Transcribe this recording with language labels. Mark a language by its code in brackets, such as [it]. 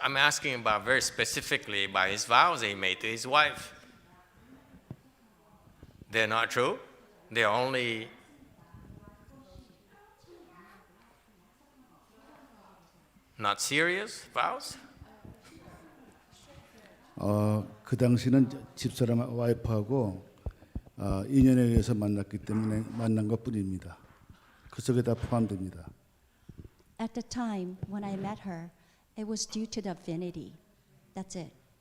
[en] I'm asking about very specifically about his vows he made to his wife. They're not true. They're only not serious vows. [ko] 그 당시는 집사람 와이프하고 인연에 의해서 만났기 때문에 만난 것뿐입니다. 그 속에 다 포함됩니다. [en] At the time when I met her, it was due to the affinity. That's it.